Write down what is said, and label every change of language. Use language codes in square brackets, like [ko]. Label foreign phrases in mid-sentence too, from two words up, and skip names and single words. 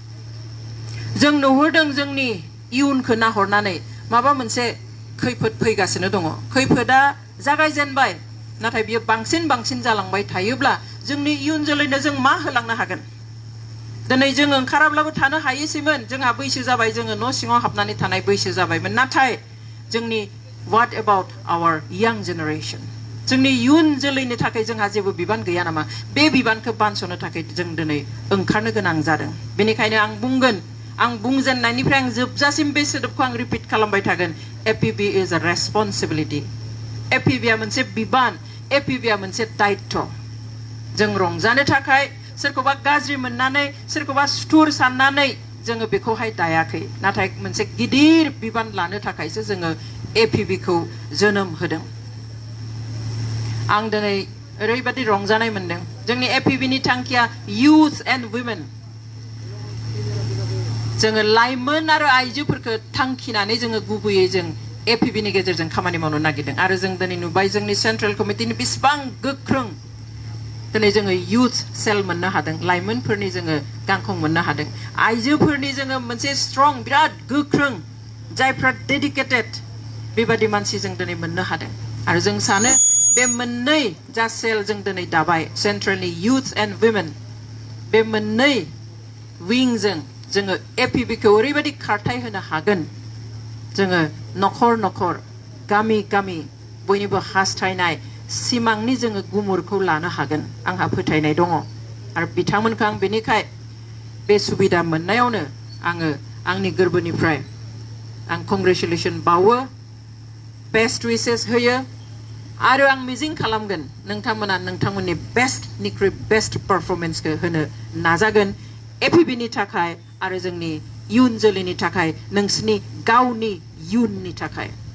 [brx] जों नुहुरदों जोंनि इयुनखौ नाहरनानै माबा मोनसे खैफोद फैगासिनो दङ खैफोदा जागायजेनबाय नाथाय बियो बांसिन जालांबाय थायोब्ला जोंनि इयुन जोलैनो जों मा होलांनो हागोन दिनै जों ओंखाराब्लाबो थानो हायोसैमोन जोंहा बैसो जाबाय जोङो न' सिङाव हाबनानै थानाय बैसो जाबायमोन नाथाय जोंनि [en] what about our young generation [brx] जोंनि इयुन जोलैनि थाखाय जोंहा जेबो बिबान गैया नामा बे बिबानखौ बानस'नो थाखाय जों दिनै ओंखारनो गोनां जादों बेनिखायनो आं बुंगोन आं बुंजेननायनिफ्राय आं जोबजासिम बे सोदोबखौ आं रिपिट खालामबाय थागोन [en] APB is a responsibility [brx] एपिबिआ मोनसे बिबान एपिबिआ मोनसे दायित्व जों रंजानो थाखाय सोरखौबा गाज्रि मोननानै सोरखौबा सुथुर साननानै जोङो बेखौहाय दायाखै नाथाय मोनसे गिदिर बिबान लानो थाखायसो जोङो एपिबि खौ जोनोम होदों आं दिनै ओरैबादि रंजानाय मोनदों जोंनि एपिबि नि थांखिया [en] youth and women [brx] जोङो लाइमोन आरो आइजोफोरखौ थांखिनानै जोङो गुबैयै जों एपिबि नि गेजेरजों खामानि मावनो नागिरदों आरो जों दिनै नुबाय जोंनि सेन्ट्रेल कमिटिनि बेसेबां गोख्रों दिनै जोङो [en] youth cell [brx] मोननो हादों लाइमोनफोरनि जोङो गांखं मोननो हादों आइजोफोरनि जोङो मोनसे स्ट्रं बिराद गोख्रों जायफ्रा डेडिकेटेड बेबादि मानसि जों दिनै मोननो हादों आरो जों सानो बे मोननै जा सेल जों दिनै दाबाय सेन्ट्रेलनि [en] youth and women [brx] बे मोननै विंजों जोङो एपिबि खौ ओरैबायदि खारथाय होनो हागोन जोङो नखर नखर गामि गामि बयनिबो हास्थायनाय सिमांनि जोङो गुमुरखौ लानो हागोन आंहा फोथायनाय दङ आरो बिथांमोनखौ आं बेनिखाय बे सुबिदा मोननायावनो आङो आंनि गोरबोनिफ्राय आं कंग्रेचुलेसन बावो [en] best wishes [brx] होयो आरो आं मिजिं खालामगोन नोंथांमोना नोंथांमोननि बेस्टनिख्रुइ बेस्ट पारफरमेन्सखौ होनो नाजागोन एपिबि नि थाखाय आरो जोंनि इयुन जोलैनि थाखाय नोंसिनि गावनि इयुननि थाखाय